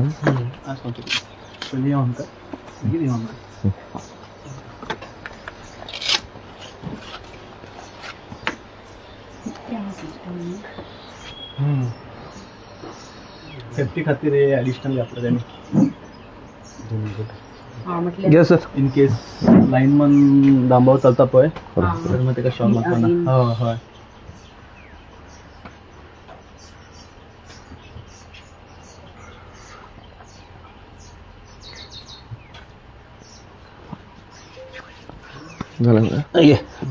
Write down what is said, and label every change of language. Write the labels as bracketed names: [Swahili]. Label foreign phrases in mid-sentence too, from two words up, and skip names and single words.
[Konkani] पहिले ऑन कर किती ऑन कर सेफ्टी खातीर ॲडिशनल घातलं त्यांनी [English] Yes sir. [Konkani] इन केस लाईनमन डांबावर चालता पळय तर मग तेका शॉक लागता ना हय हय [Marathi] झालं ना [Konkani] ये